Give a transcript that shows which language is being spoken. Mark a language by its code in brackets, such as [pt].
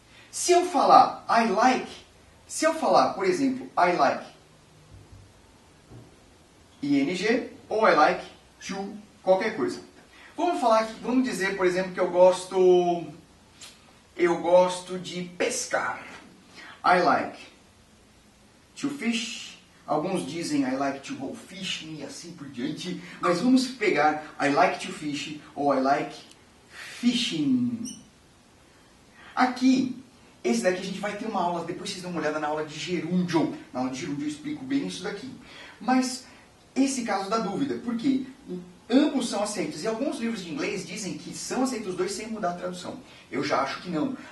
[pt] Se eu falar [en] I like, [pt] se eu falar, por exemplo, [en] I like ing [pt] ou [en] I like to [pt] qualquer coisa. Vamos falar que, vamos dizer, por exemplo, que eu gosto de pescar. [en] I like to fish. [pt] Alguns dizem [en] I like to go fishing [pt] e assim por diante. Mas vamos pegar [en] I like to fish [pt] ou [en] I like fishing. [pt] Aqui, esse daqui a gente vai ter uma aula, depois vocês dão uma olhada na aula de gerúndio. Na aula de gerúndio eu explico bem isso daqui. Mas esse caso dá dúvida, porque ambos são aceitos. E alguns livros de inglês dizem que são aceitos os dois sem mudar a tradução. Eu já acho que não.